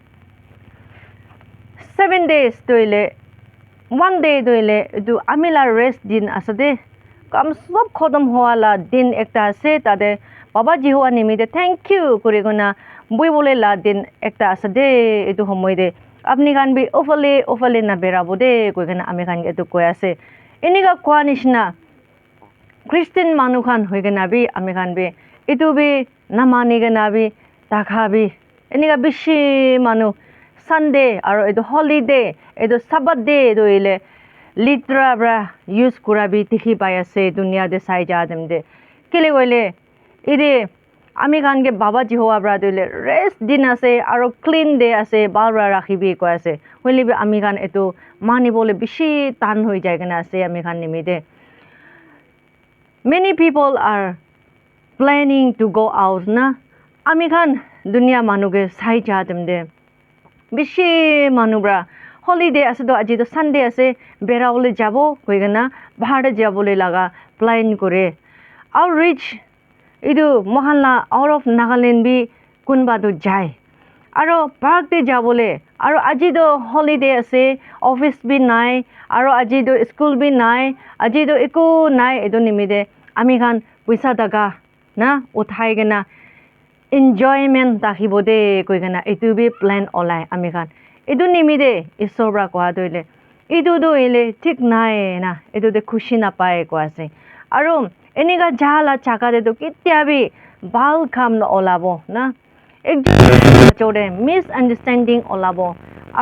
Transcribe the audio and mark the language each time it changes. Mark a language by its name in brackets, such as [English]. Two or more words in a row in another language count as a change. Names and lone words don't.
[Naga Pidgin] 7 days toile 1 day toile du amila rest din asade kam sob khodam hoala din ekta ase tade baba Jehovah nimide [English] thank you [Naga Pidgin] kurigona bui bole la din ekta asade etu homoi de apni khan bi ofale na berabo de koigena ami khan etu koi ase eniga kwa nishna Christian manu khan hoigena bi ami khan bi etu bi namani gena bi takha bi eniga bishi manu Sunday aro etu holiday etu Sabbath day doile litra bra use kura bi tikhi pai ase dunia de sai ja dem de kile goile ide ami khan ge baba Jehovah bra doile rest din ase aro clean day ase balra rakhibi ko ase hoile bi ami khan etu mani bole bishi tan hoi jai gena ase ami khan nimide [English] many people are planning to go out [Naga Pidgin] na ami khan dunia manuge sai ja dem de bishi manubra holiday ase do aji do Sunday ase berawole jabo koigena bahar jabole laga plan kore outreach idu mohalla [English] out of Nagaland [Naga Pidgin] bi kunba do jai aro park te jabole aro aji do holiday ase office bi nai aro aji do school bi nai aji do eku nai edu nimide ami khan puisa daga na uthai gena enjoyment takhibo de koigena etu bi plan olai ami khan edu nimide isobra kwa doile edu doile thik nai na edu de khushi na pae ko ase aro eniga jala chaka de do kitya bi bal kham na olabo na ekjun majode misunderstanding olabo aro